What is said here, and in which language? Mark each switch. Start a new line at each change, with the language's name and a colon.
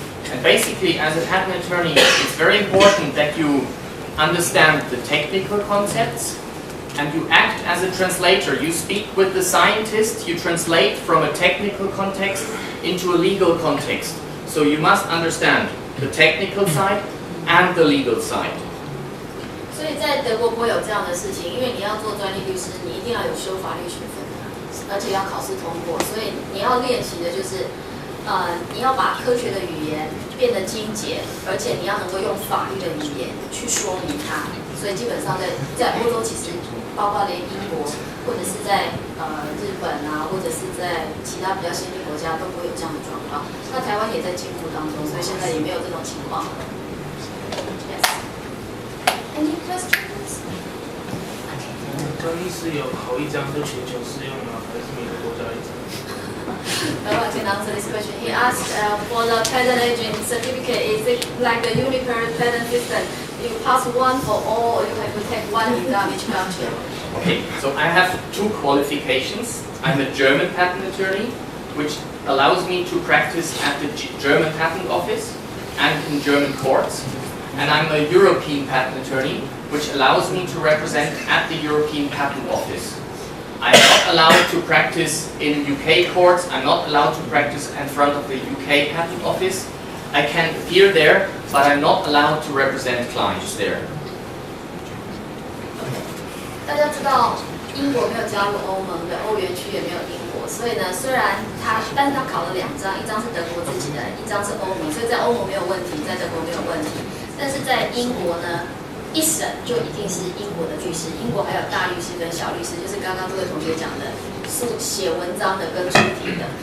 English: And basically, as a patent attorney, it's very important that you understand the technical concepts and you act as a translator. You speak with the scientist, you translate from a technical context into a legal context. So you must understand the technical side and the legal side.
Chinese: 所以在德国不会有这样的事情，因为你要做专利律师，你一定要有修法律学分的，而且要考试通过。所以你要练习的就是，你要把科学的语言变得精简，而且你要能够用法律的语言去说明它。所以基本上在欧洲，其实包括连英国或者是在日本啊，或者是在其他比较先进国家都不会有这样的状况。那台湾也在进步当中，所以现在也没有这种情况了。
English: Any questions?
Chinese: 专利是有考一张就全球适用吗？还是每个国家一张？
English: I can answer this question. He asked for the patent agent certificate, is it like the Uniper patent system? You pass one for all, or you have to take one exam each country? Okay, so I have 2 qualifications. I'm a German patent attorney, which allows me to practice at the German patent office and in German courts. And I'm a European patent attorney, which allows me to represent at the European Patent Office. I'm not allowed to practice in UK courts, I'm not allowed to practice in front of the UK Patent Office. I can appear there, but I'm not allowed to represent clients there.
Chinese: 大家知道英国没有加入欧盟的，欧元区也没有英国，所以呢，但是他考了2张，一张是德国自己的，一张是欧盟，所以在欧盟没有问题，在德国没有问题。但是在英国呢，1审就一定是英国的律师，英国还有大律师跟小律师，就是刚刚这位同学讲的，是写文章的跟出庭的。